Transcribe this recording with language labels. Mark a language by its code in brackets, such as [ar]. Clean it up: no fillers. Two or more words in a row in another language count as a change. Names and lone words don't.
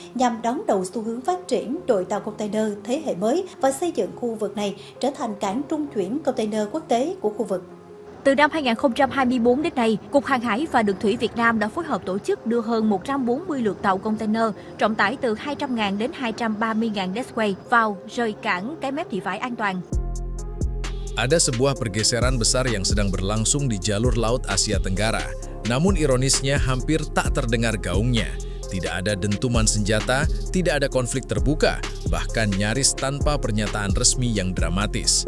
[vi] nhằm đón đầu xu hướng phát triển đội tàu container thế hệ mới và xây dựng khu vực này trở thành cảng trung chuyển container quốc tế của khu vực. Từ năm 2024 đến nay, Cục Hàng hải và Đường thủy Việt Nam đã phối hợp tổ chức đưa hơn 140 lượt tàu container trọng tải từ 200.000 đến 230.000 deadweight vào rời cảng Cái Mép Thị Vải an toàn. [id] Ada sebuah pergeseran besar yang sedang berlangsung di jalur laut Asia Tenggara. Namun ironisnya hampir tak terdengar gaungnya. Tidak ada dentuman senjata, tidak ada konflik terbuka, bahkan nyaris tanpa pernyataan resmi yang dramatis.